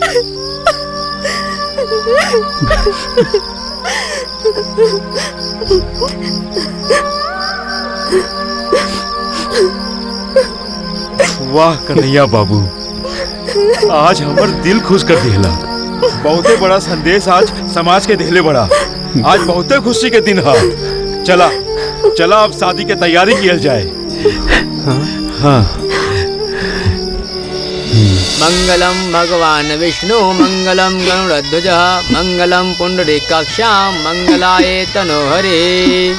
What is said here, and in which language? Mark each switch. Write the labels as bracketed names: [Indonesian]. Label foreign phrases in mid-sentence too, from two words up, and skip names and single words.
[Bhojpuri] वाह कन्हैया बाबू, आज हमर दिल खुश कर दिला। बहुते बड़ा संदेश आज समाज के देले बड़ा। आज बहुते खुशी के दिन है। चला चला अब शादी के तैयारी किया जाए। हाँ। [Sanskrit] मंगलम भगवान विष्णु मंगलम गरुड़ध्वज मंगलम पुंडरीकाक्षाम मंगलाय तनोहरे।